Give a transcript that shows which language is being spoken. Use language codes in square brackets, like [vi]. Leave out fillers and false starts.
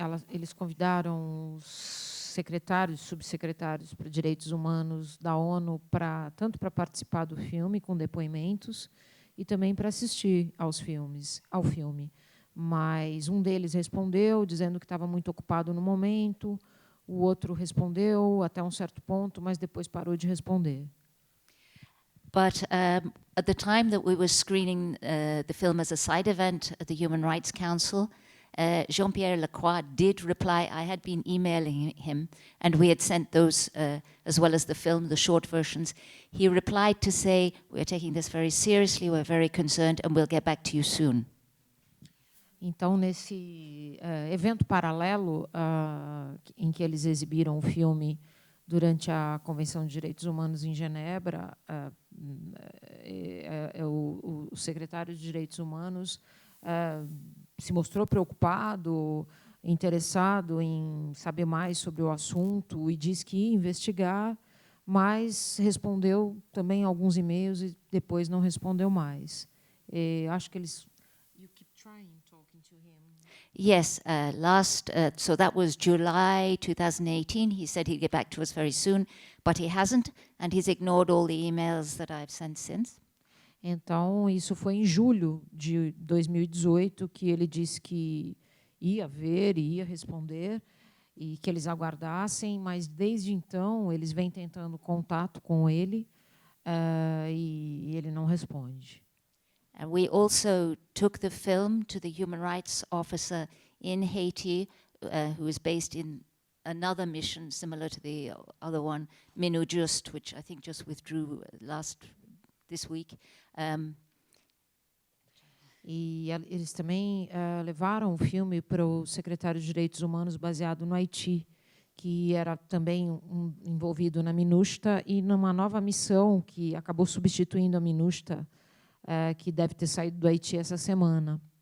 [pt] Eles convidaram os secretários, subsecretários para direitos humanos da ONU tanto para participar do filme com depoimentos e também para assistir ao filme. Mas um deles respondeu dizendo que estava muito ocupado no momento, o outro respondeu até um certo ponto, mas depois parou de responder. [en] But at the time that we were screening the film as a side event at the Human Rights Council, Jean-Pierre Lacroix did reply. I had been emailing him, and we had sent those, as well as the film, the short versions. He replied to say, we're taking this very seriously, we're very concerned, and we'll get back to you soon. [pt] Então, nesse evento paralelo em que eles exibiram o filme durante a Convenção de Direitos Humanos em Genebra, o secretário de Direitos Humanos se mostrou preocupado, interessado em saber mais sobre o assunto e disse que ia investigar, mas respondeu também alguns e-mails e depois não respondeu mais. Acho que eles... [en] You keep trying talking to him. Yes, so that was July 2018. He said he'd get back to us very soon, but he hasn't, and he's ignored all the emails that I've sent since. [pt] Então, isso foi em julho de 2018 que ele disse que ia ver e ia responder e que eles aguardassem, mas desde então eles vêm tentando contato com ele e ele não responde. [en] And we also took the film to the human rights officer in Haiti, who is based in another mission similar to the other one, MINUJUST, which I think just withdrew this week. [pt] E eles também levaram o filme para o secretário de Direitos Humanos baseado no Haiti, que era também envolvido na MINUSTA e numa nova missão que acabou substituindo a MINUSTA, que deve ter saído do Haiti essa semana.